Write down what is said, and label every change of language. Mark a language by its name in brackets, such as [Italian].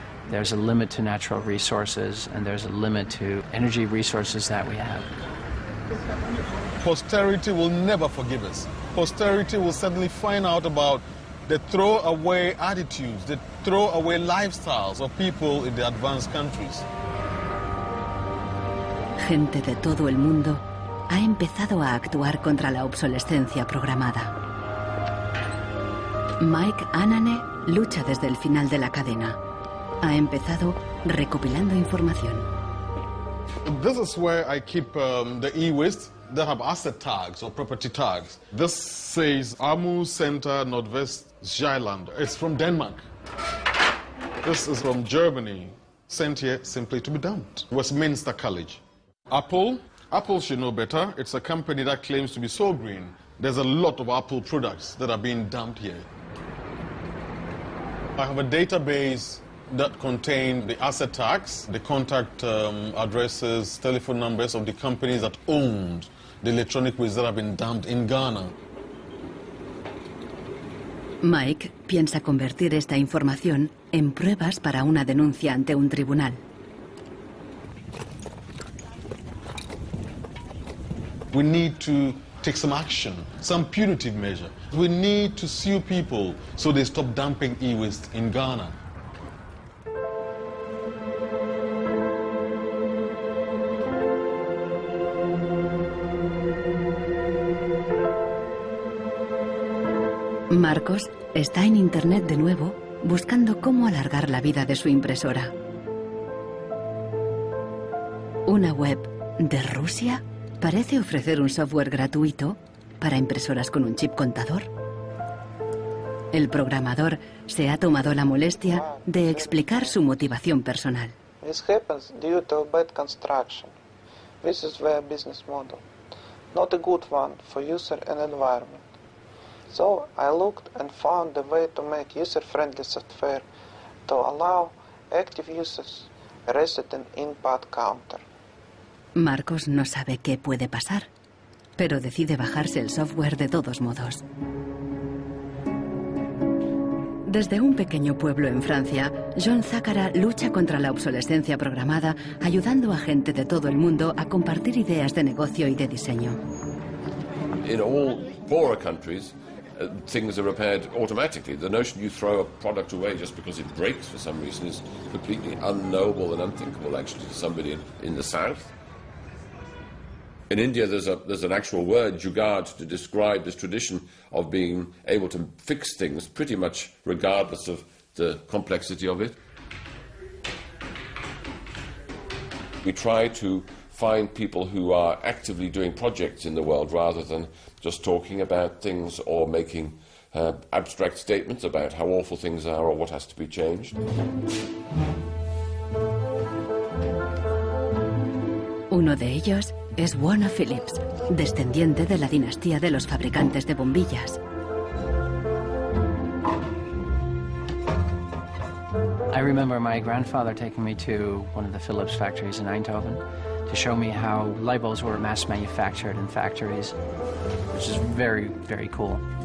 [English] There's a limit to natural resources and there's a limit to energy resources that we have. Posterity will never forgive us. Posterity will suddenly find out about the throwaway attitudes, the throwaway lifestyles of people in the advanced countries. [Spanish] Gente de todo el mundo ha empezado a actuar contra la obsolescencia programada. Mike Anane lucha desde el final de la cadena. Ha empezado recopilando información. [English] This is where I keep the e-waste that have asset tags or property tags. This says Amu Center Nordvest Zeeland. It's from Denmark. This is from Germany, sent here simply to be dumped. Westminster College. Apple should know better. It's a company that claims to be so green. There's a lot of Apple products that are being dumped here. I have a database that contain the asset tags, the contact addresses, telephone numbers of the companies that owned the electronic waste that have been dumped in Ghana. [Spanish] Mike piensa convertir esta información en pruebas para una denuncia ante un tribunal. [English] We need to take some action, some punitive measure. We need to sue people so they stop dumping e-waste in Ghana. [Spanish] Marcos está en Internet de nuevo buscando cómo alargar la vida de su impresora. Una web de Rusia parece ofrecer un software gratuito para impresoras con un chip contador. El programador se ha tomado la molestia de explicar su motivación personal. [English] This happens due to bad construction. This is their business model. Not a good one for user and environment. So I looked and found a way to make user-friendly software to allow active users reset an input counter. [Spanish] Marcos no sabe qué puede pasar, pero decide bajarse el software de todos modos. Desde un pequeño pueblo en Francia, John Zácara lucha contra la obsolescencia programada, ayudando a gente de todo el mundo a compartir ideas de negocio y de diseño. [English] In all poorer countries, things are repaired automatically. The notion you throw a product away just because it breaks for some reason is completely unknowable and unthinkable, actually, to somebody in the south. In India, there's an actual word, jugaad, to describe this tradition of being able to fix things pretty much regardless of the complexity of it. We try to find people who are actively doing projects in the world rather than just talking about things or making abstract statements about how awful things are or what has to be changed. [Spanish] Uno de ellos es Warner Phillips, descendiente de la dinastía de los fabricantes de bombillas. [English] I remember my grandfather taking me to one of the Philips factories in Eindhoven to show me how light bulbs were mass manufactured in factories, which is very, very cool.